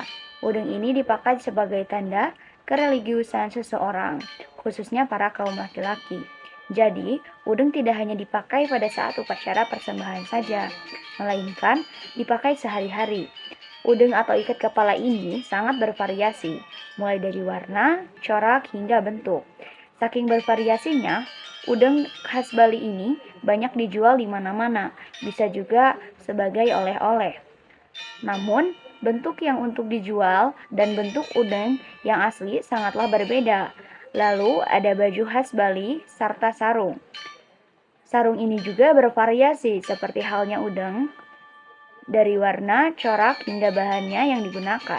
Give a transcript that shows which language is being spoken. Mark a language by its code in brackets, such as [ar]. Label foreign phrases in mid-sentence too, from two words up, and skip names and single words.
[id] Udeng ini dipakai sebagai tanda kereligiusan seseorang, khususnya para kaum laki-laki. Jadi, udeng tidak hanya dipakai pada saat upacara persembahan saja, melainkan dipakai sehari-hari. Udeng atau ikat kepala ini sangat bervariasi, mulai dari warna, corak, hingga bentuk. Saking bervariasinya, udeng khas Bali ini banyak dijual di mana-mana, bisa juga sebagai oleh-oleh. Namun, bentuk yang untuk dijual dan bentuk udeng yang asli sangatlah berbeda. Lalu ada baju khas Bali serta sarung. Sarung ini juga bervariasi seperti halnya udeng, dari warna, corak, hingga bahannya yang digunakan.